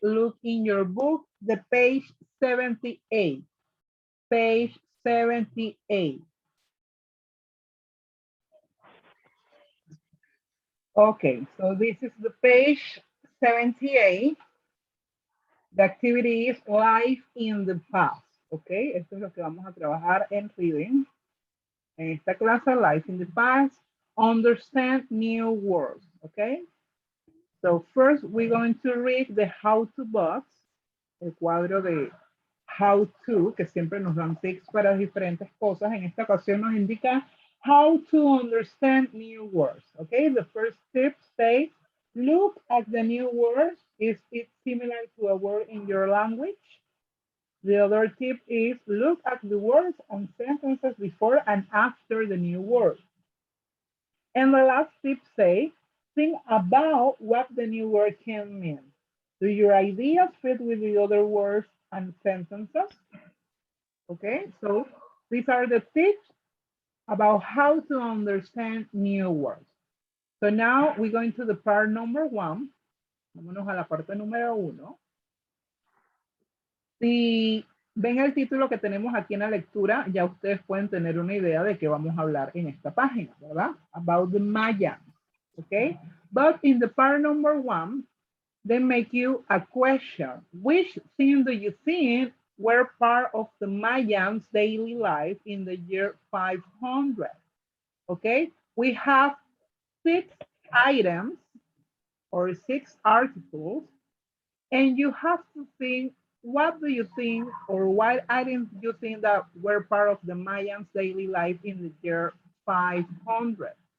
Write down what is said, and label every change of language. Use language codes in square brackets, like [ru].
[en] Look in your book, the page 78. Page 78. Okay, so this is the page 78. The activity is life in the past. [es] Okay, esto es lo que vamos a trabajar en reading. En esta clase, [en] life in the past, understand new words. Okay, so first we're going to read the how-to box, [es] el cuadro de [en] how to, [es] que siempre nos dan tips para diferentes cosas. En esta ocasión nos indica [en] how to understand new words. Okay, the first tip says, look at the new word. Is it similar to a word in your language? The other tip is look at the words and sentences before and after the new word. And the last tip says, think about what the new word can mean. Do your ideas fit with the other words and sentences? Okay, so these are the tips about how to understand new words. So now we're going to the part number 1. [es] Vámonos a la parte número 1. Si ven el título que tenemos aquí en la lectura, ya ustedes pueden tener una idea de qué vamos a hablar en esta página, ¿verdad? [en] About the Mayans, okay? But in the part number 1, they make you a question. Which thing do you think were part of the Mayans' daily life in the year 500? Okay, we have 6 items or 6 articles, and you have to think, what do you think, or what items do you think that were part of the Mayans' daily life in the year 500?